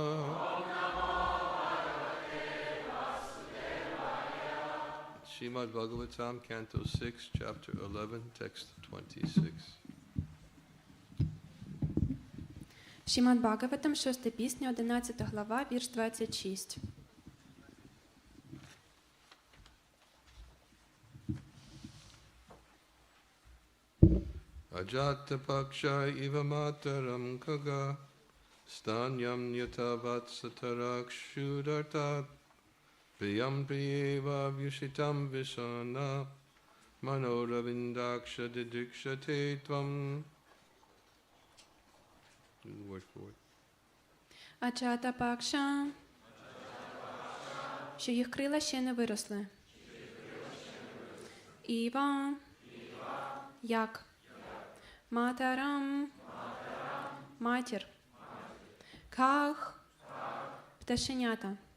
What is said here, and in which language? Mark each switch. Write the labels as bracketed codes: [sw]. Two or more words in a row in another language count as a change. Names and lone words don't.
[en] Srimad Bhagavatam, Canto 6, Chapter 11, Text 26. [uk] Шримад Бхагаватам, 6 пісня, 11 глава, вірш 26. [sa] अजात पक्षा इव मातरं खगाः स्तन्यं यथा वत्सतराः क्षुधार्ताः प्रियं प्रियेव व्युषितं विषण्णा मनोऽरविन्दाक्ष दिदृक्षते त्वाम्. [en] Do the word for word. [sa] अजात पक्षा, [uk] що їх крила ще не виросли. Іва, як. Матарам, матір. Ках, пташенята.